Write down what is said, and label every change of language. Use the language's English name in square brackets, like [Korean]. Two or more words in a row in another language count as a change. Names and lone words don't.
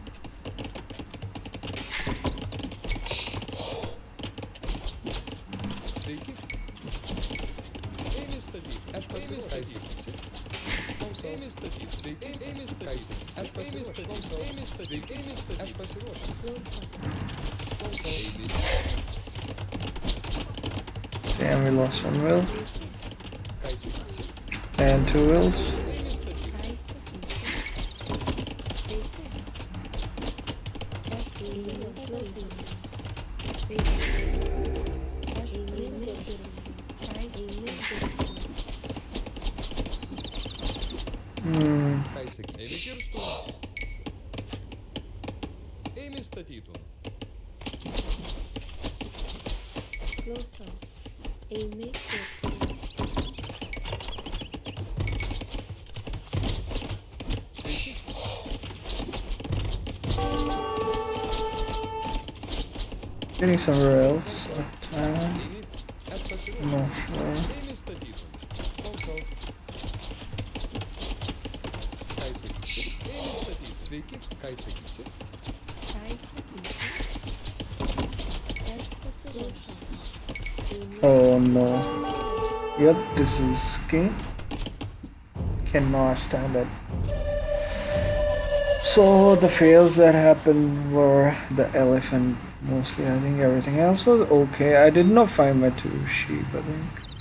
[Lithuanian] Sveiki. Eime statytų. Aš pasiruošęs. Klausau. Eime statytų. Sveiki. Eime statytų. Aš pasiruošęs. Klausau. Eime statytų. Eime statytų. Aš pasiruošęs. Klausau. Klausau. Eime. [English] Damn, we lost one wheel [Lithuanian] Ką sakysi? [English] and 2 wheels. [Lithuanian] Eime statytų. Ką sakysi? Sveiki. Aš pasiruošęs. Sveiki. Aš pasiruošęs. Ką sakysi? Ką sakai? Eime kirstų. Eime statytų. Klausau. Eime kirsti. Sveiki. [English] Getting somewhere else. [Lithuanian] Eime. Aš pasiruošęs. [English] Not sure. [Lithuanian] Eime statytų. Klausau. Ką sakysi? Eime statytų. Sveiki. Ką sakysi? Ką sakysi? Aš pasiruošęs. [English] Oh no. Yep, this is game. Cannot stand it. So the fails that happened were the elephant mostly. I think everything else was okay. I did not find my 2 sheep, I think.